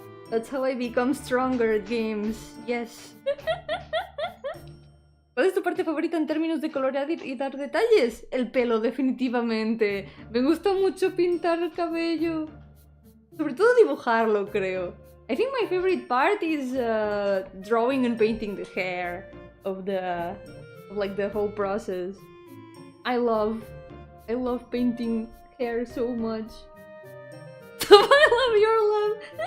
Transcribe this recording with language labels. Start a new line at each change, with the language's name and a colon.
English: That's how I become stronger at games. Yes.
Spanish: ¿Cuál es tu parte favorita en términos de colorear y dar detalles? El pelo, definitivamente. Me gusta mucho pintar el cabello. Sobre todo dibujarlo, creo.
English: I think my favorite part is drawing and painting the hair of like the whole process. I love painting hair so much. I love your love.